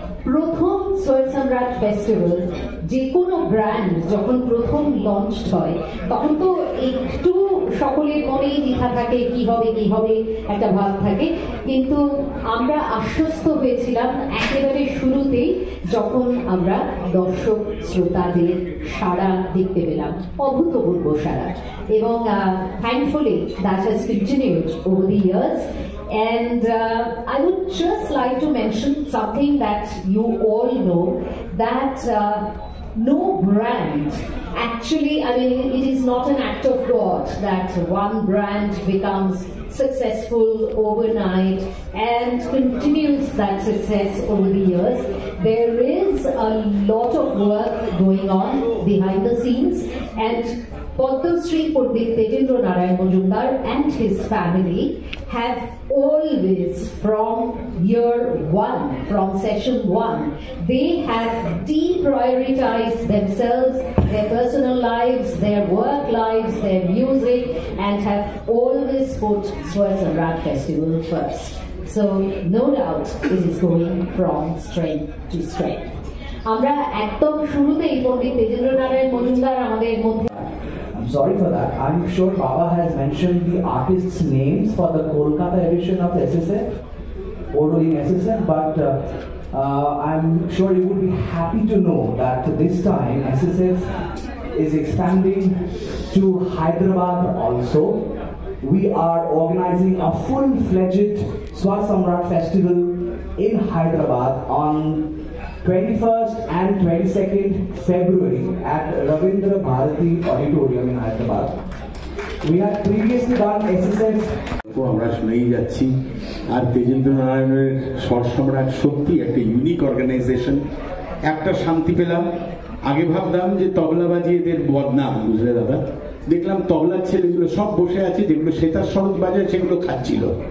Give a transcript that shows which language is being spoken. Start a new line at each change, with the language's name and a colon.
Bangla: প্রথম স্বর সম্রাট ফেস্টিভ্যাল, যে কোনো ব্র্যান্ড যখন প্রথম লঞ্চ হয়, তখন তো একটু সকলের মনেই দ্বিধা থাকে, কি হবে একটা ভাব থাকে। কিন্তু আমরা আশ্বস্ত হয়েছিলাম একেবারে শুরুতেই, যখন আমরা দর্শক শ্রোতাদের সাড়া দেখতে পেলাম, অভূতপূর্ব সাড়া।
English: এবং thankfully that has continued over the years. And I would just like to mention something that you all know, that no brand, actually, I mean, it is not an act of God that one brand becomes successful overnight and continues that success over the years. There is a lot of work going on behind the scenes, and Padma Shri Pandit Tejendra Narayan Majumdar and his family have always, from year one, from session one, they have deprioritized themselves, their personal lives, their work lives, their music, and have always put Swar Samrat Festival first. So no doubt it is going from strength to strength.
Bangla: আমরা একদম শুরুতেই পণ্ডিত তেজেন্দ্র নারায়ণ মজুমদার আমাদের মধ্যে।
English: Sorry for that. I'm sure Baba has mentioned the artists' names for the Kolkata edition of SSF. overruling SSF, but I'm sure you would be happy to know that this time SSF is expanding to Hyderabad also. We are organizing a full-fledged Swar Samrat festival in Hyderabad on 21st and 22nd February at Ravindra Bharati Auditorium in Hyderabad. We had previously done SSF.
Bangla: আমরা শুনেই যাচ্ছি আর তেজেন্দ্র নারায়ণের স্বর সম্রাট সত্যি একটা unique organisation. একটা শান্তি পেলাম, আগে ভাবতাম যে তবলা বাজিয়েদের বদনাম, বুঝলে দাদা, দেখলাম তবলার ছেলেগুলো সব বসে আছে, যেগুলো সেতার সরোদ বাজায় সেগুলো খাচ্ছিল।